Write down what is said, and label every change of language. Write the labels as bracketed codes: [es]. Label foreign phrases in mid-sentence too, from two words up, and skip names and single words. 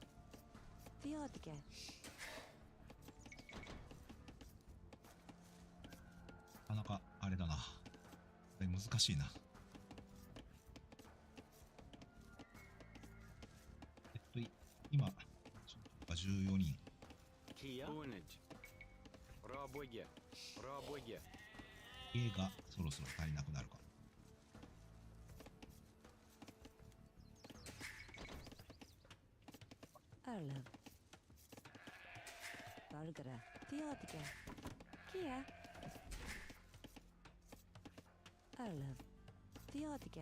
[ja] Diodiga. なかなかあれだな。これ難しいな。今、14人。 Kia. Bonnet. Rabuga. Rabuga. 家がそろそろ足りなくなるか。 Arla. Bargara. Diodiga. Kia. Arla. Diodiga.